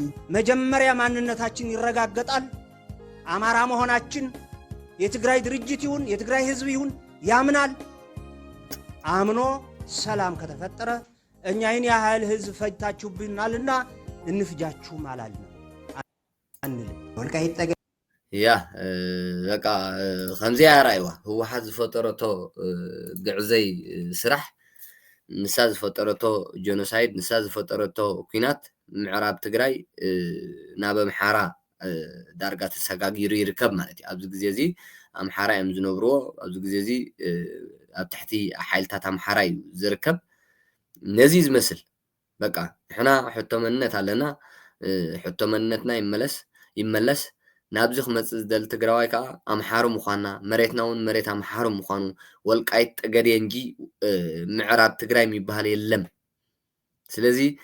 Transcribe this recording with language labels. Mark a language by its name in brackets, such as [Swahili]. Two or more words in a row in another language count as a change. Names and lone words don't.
[Amharic] መጀመሪያ ማንነታችን ይረጋገጣል። አማራ መሆናችን የትግራይ ድርጅት ይሁን የትግራይ ህዝብ ይሁን ያምናል። አምኖ ሰላም ከተፈጠረ እኛ ይህን ያህል ህዝብ ፈጅታችሁብናልና እንፍጃችሁም አላልንም አንልም። ወልቃይት ጠገዴ [Tigrinya] በቃ ከምዚያ ራእይዋ ህወሓት ዝፈጠረቶ ግዕዘይ ስራሕ ንሳ ዝፈጠረቶ ጀኖሳይድ ንሳ ዝፈጠረቶ ኩናት ምዕራብ ትግራይ ናብ ኣምሓራ ዳርጋ ተሰጋጊሩ ይርከብ ማለት እዩ። ኣብዚ ግዜ እዚ ኣምሓራ እዮም ዝነብርዎ። ኣብዚ ግዜ እዚ ኣብ ትሕቲ ሓይልታት ኣምሓራ እዩ ዝርከብ። ነዚ ዝመስል በቃ ንሕና ሕቶ መንነት ኣለና። ሕቶ መንነትና ይመለስ ናብዚ ክመፅእ ዝደሊ ትግራዋይ ከዓ ኣምሓሩ ምዃንና መሬትና እውን መሬት ኣምሓሩ ምዃኑ ወልቃይት ጠገዴ እንጂ ምዕራብ ትግራይ [Amharic] የሚባሃል የለም። [Tigrinya] ስለዚ